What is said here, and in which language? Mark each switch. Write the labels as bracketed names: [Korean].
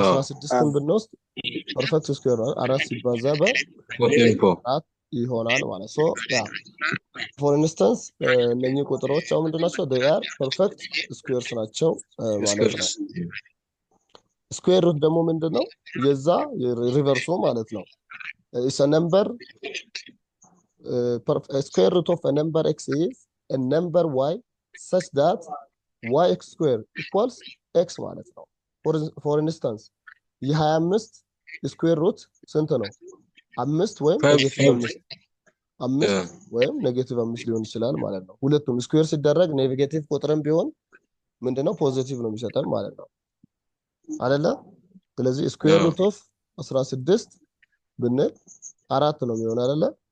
[Amharic] 16ን ብንወስድ ፐርፌክት ስኩዌር ነው፣ 4 ሲባዛ በ4 ይሆናል ማለት ሶ ያ ፎር ኢንስታንስ እነኚህ ቁጥሮች አሁን ምንድናቸው? [English] they are perfect squares [Amharic] ናቸው ማለት ነው። ስኩዌር ሩት ደግሞ ምንድነው? የዛ ሪቨርሱ ማለት ነው። [English] is a number square root of a number x is a number y such that yx square equals x [Amharic] ማለት ነው። [English] for instance [Amharic] የ25 ስኩዌር ሩት ስንት ነው? 5 ወይም ኔጌቲቭ 5 ወይም ኔጌቲቭ 5 ሊሆን ይችላል ማለት ነው። ሁለቱም ስኩዌር ሲደረግ ኔጌቲቭ ቁጥርም ቢሆን ምንድነው? ፖዚቲቭ ነው የሚሰጠን ማለት ነው አይደለ? ስለዚህ ስኩዌር ሩት ኦፍ 16 ብንል 4 ነው የሚሆነው አይደለ?